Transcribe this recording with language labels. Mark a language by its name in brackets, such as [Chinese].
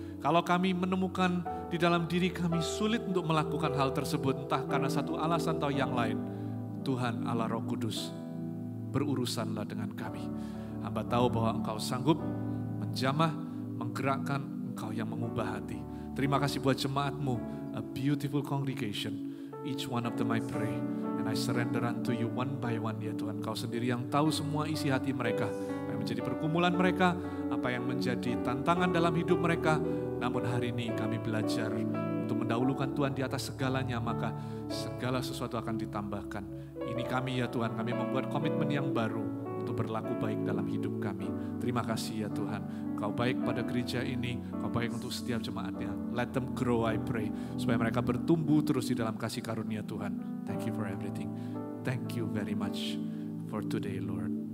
[Indonesian] Kalau kami menemukan di dalam diri kami sulit untuk melakukan hal tersebut, entah karena satu alasan atau yang lain, Tuhan Allah Roh Kudus, berurusanlah dengan kami. Hamba tahu bahwa Engkau sanggup menjamah, menggerakkan, Engkau yang mengubah hati. Terima kasih buat jemaat-Mu, [English] a beautiful congregation. Each one of them I pray, and I surrender unto you one by one [Indonesian] ya Tuhan. Kau sendiri yang tahu semua isi hati mereka, apa yang menjadi pergumulan mereka, apa yang menjadi tantangan dalam hidup mereka. Namun hari ini kami belajar untuk mendahulukan Tuhan di atas segalanya, maka segala sesuatu akan ditambahkan. Ini kami ya Tuhan, kami membuat komitmen yang baru untuk berlaku baik dalam hidup kami. Terima kasih ya Tuhan, Kau baik pada gereja ini, Kau baik untuk setiap jemaatnya. [English] Let them grow, I pray, [Indonesian] supaya mereka bertumbuh terus di dalam kasih karunia Tuhan. [English] Thank you for everything. Thank you very much for today, Lord.